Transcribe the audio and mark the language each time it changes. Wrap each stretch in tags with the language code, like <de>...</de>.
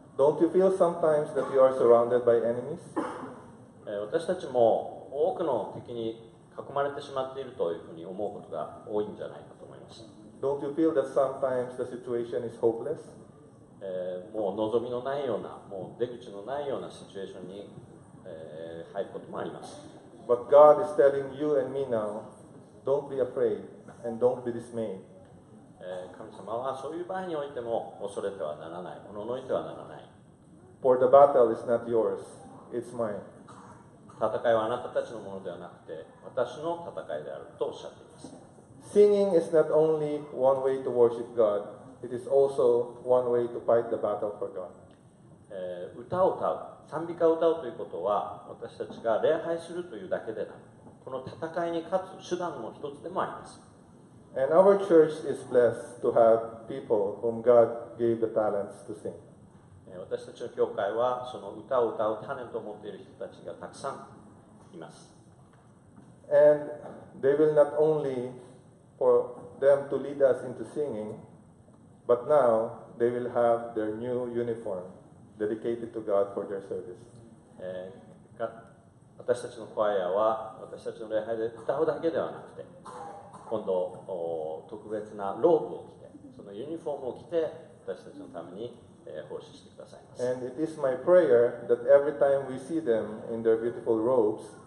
<en>Don't you feel sometimes that you are surrounded by enemies?</en> <ja>私たちも多くの敵に囲まれてしまっているというふうに思うことが多いんじゃないかと思います。</ja> <en>Don't you feel that sometimes the situation is hopeless?</en> <ja>もう望みのないような、もう出口のないようなシチュエーションに、入ることもあります。</ja> <en>But God is telling you and me now, don't be afraid and don't be dismayed.</en> <ja>神様はそういう場合においても恐れてはならない、おののいてはならない。</ja> <en>For the battle is not yours, it's mine.</en> <ja>戦いはあなたたちのものではなくて、私の戦いであるとおっしゃっています。</ja> <en>Singing is not only one way to worship God, it is also one way to fight the battle for God.</en> <ja>歌を歌う、賛美歌を歌うということは、私たちが礼拝するというだけでなく、この戦いに勝つ手段の一つでもあります。</ja> <en>And our church is blessed to have people whom God gave the talents to sing.</en> <ja>私たちの教会はその歌を歌うタレントを持っている人たちがたくさんいます。</ja> <en>And they will not only for them to lead us into singing, but now they will have their new uniform dedicated to God for their service.</en> <ja>私たちのコアイアは私たちの礼拝で歌うだけではなくて、今度特別なローブを着て、そのユニフォームを着て私たちのために奉仕してくださいます。</ja> <en>And it is my prayer that every time we see them in their beautiful robes,</en>